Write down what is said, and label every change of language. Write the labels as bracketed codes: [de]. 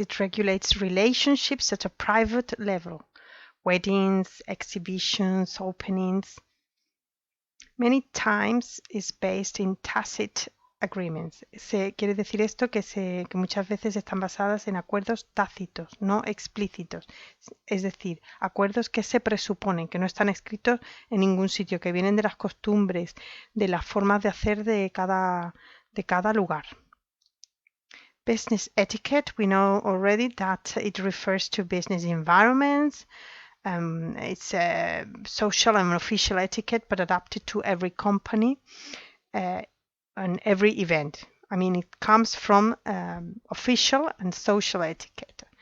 [en] It regulates relationships at a private level. Weddings, exhibitions, openings. Many times is based in tacit agreements. [es] Quiere decir esto que muchas veces están basadas en acuerdos tácitos, no explícitos. Es decir, acuerdos que se presuponen, que no están escritos en ningún sitio, que vienen de las costumbres, de las formas de hacer de cada lugar. [en] Business etiquette, we know already that it refers to business environments. It's a social and official etiquette, but adapted to every company and every event. I mean, it comes from official and social etiquette.